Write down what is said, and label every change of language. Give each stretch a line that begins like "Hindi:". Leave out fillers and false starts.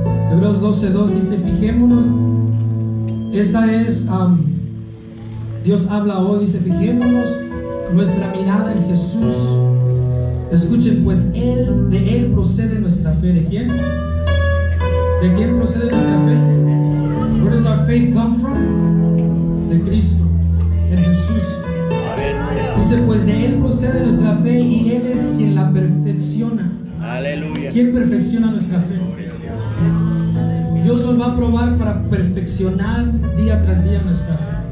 Spanish: Hebreos 12:2 dice: fijémonos, esta es Dios habla hoy, dice: fijémonos nuestra mirada en Jesús. Escuchen, pues de Él procede nuestra fe. ¿De quién? ¿De quién procede nuestra fe?
English: Where does our faith come from?
Spanish: De Cristo, en Jesús. Dice: pues de Él procede nuestra fe y Él es quien la perfecciona. Aleluya. ¿Quién perfecciona nuestra fe? Dios nos va a probar para perfeccionar día tras día nuestra fe.